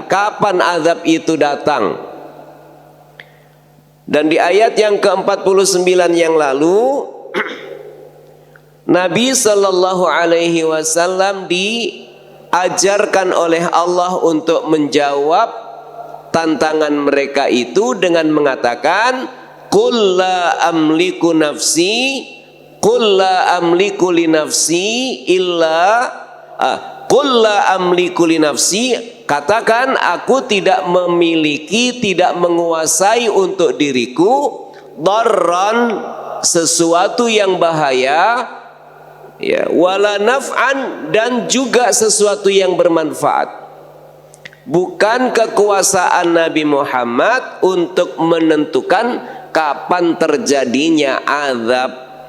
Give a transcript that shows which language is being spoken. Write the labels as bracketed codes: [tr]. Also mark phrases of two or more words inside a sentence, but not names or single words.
[id] Kapan azab itu datang? Dan di ayat yang ke-49 yang lalu, Nabi [ar] صلى الله عليه وسلم [id] diajarkan oleh Allah untuk menjawab tantangan mereka itu dengan mengatakan, [ar] قل لا أملك نفسي، قل لا أملك لنفسي إلا قل لا أملك لنفسي, [id] katakan aku tidak memiliki, tidak menguasai untuk diriku darran, sesuatu yang bahaya, ya, [ar] ولا نفعا, [id] dan juga sesuatu yang bermanfaat. Bukan kekuasaan Nabi Muhammad untuk menentukan kapan terjadinya azab.